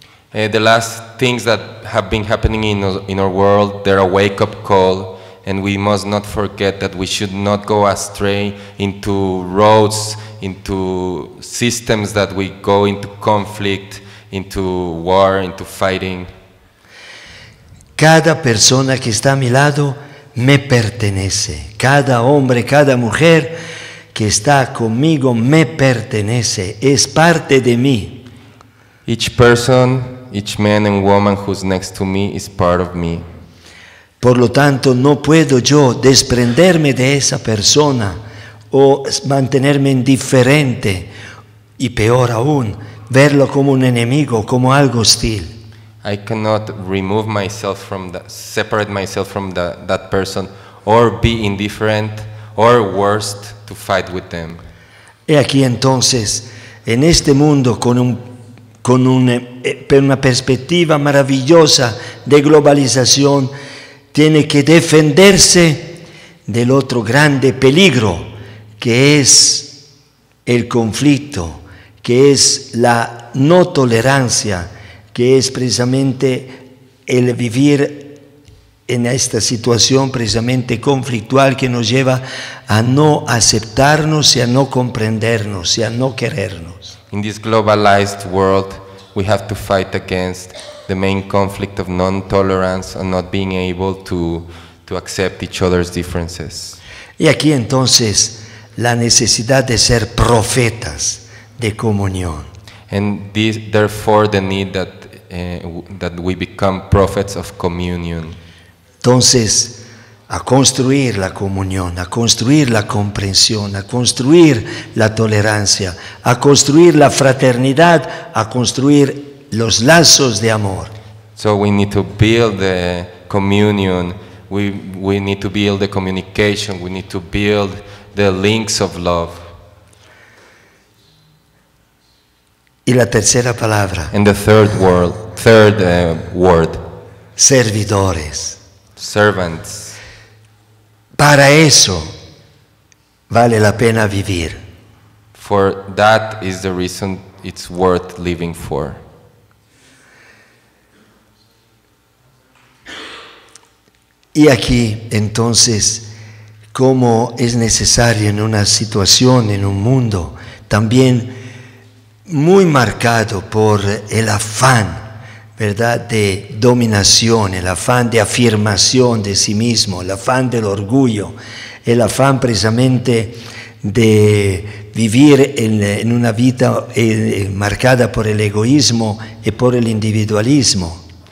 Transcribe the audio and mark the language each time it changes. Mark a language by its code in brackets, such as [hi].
[en] The last things that have been happening in our world, they're a wake-up call, and we must not forget that we should not go astray into roads, into systems that we go into conflict, into war, into fighting. [es] Cada persona que está a mi lado me pertenece. Cada hombre, cada mujer que está conmigo me pertenece. Es parte de mí. [en] Each person, each man and woman who's next to me is part of me. [es] Por lo tanto, no puedo yo desprenderme de esa persona o mantenerme indiferente y peor aún, verlo como un enemigo, como algo hostil. [en] I cannot remove myself from that, separate myself from that person, or be indifferent, or worst, to fight with them. [es] He aquí entonces, en este mundo con una perspectiva maravillosa de globalización, tiene que defenderse del otro grande peligro, que es el conflicto, que es la no tolerancia, que es precisamente el vivir en esta situación precisamente conflictual que nos lleva a no aceptarnos y a no comprendernos y a no querernos. [en] In this globalized world, we have to fight against the main conflict of non-tolerance and not being able to accept each other's differences. [es] Y aquí entonces la necesidad de ser profetas de comunión. [en] And therefore the need that we become prophets of communion. [es] Entonces, a construir la comunión, a construir la comprensión, a construir la tolerancia, a construir la fraternidad, a construir los lazos de amor. [en] So we need to build the communion, we need to build the communication, we need to build the links of love. [es] Y la tercera palabra, [en] And the third word, [es] servidores. [en] servants. [es] Para eso vale la pena vivir. [en] For that is the reason it's worth living for. [es] Y aquí entonces, cómo es necesario en una situación, en un mundo también muy marcado por el afán, ¿verdad?, de dominación, el afán de afirmación de sí mismo, el afán del orgullo, el afán precisamente de vivir en una vida marcada por el egoísmo y por el individualismo.